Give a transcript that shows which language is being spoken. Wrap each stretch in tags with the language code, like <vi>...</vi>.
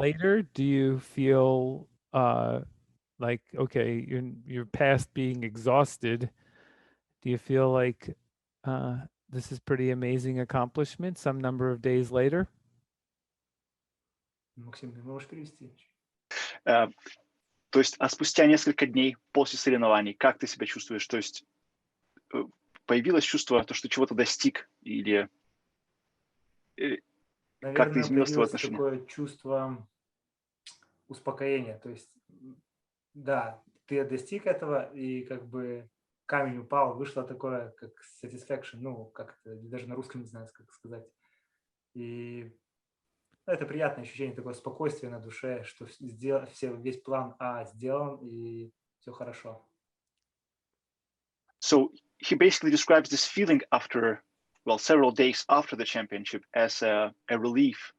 <en>later, do you feel like, okay, you're past being exhausted? Do you feel like this is pretty amazing accomplishment some number of days later?</en> <ru>Максим, ты можешь перевести? То есть, а спустя несколько дней после соревнований, как ты себя чувствуешь? То есть появилось чувство, что чего-то достиг, или как-то изменилось твое отношение? Такое чувство успокоения. То есть, да, ты достиг этого, и как бы камень упал, вышло такое, как satisfaction, как-то даже на русском не знаю, как сказать. И это приятное ощущение, такое спокойствие на душе, что весь план А сделан, и все хорошо.</ru> <en>So he basically describes this feeling after, well, several days after the championship as a relief.</en>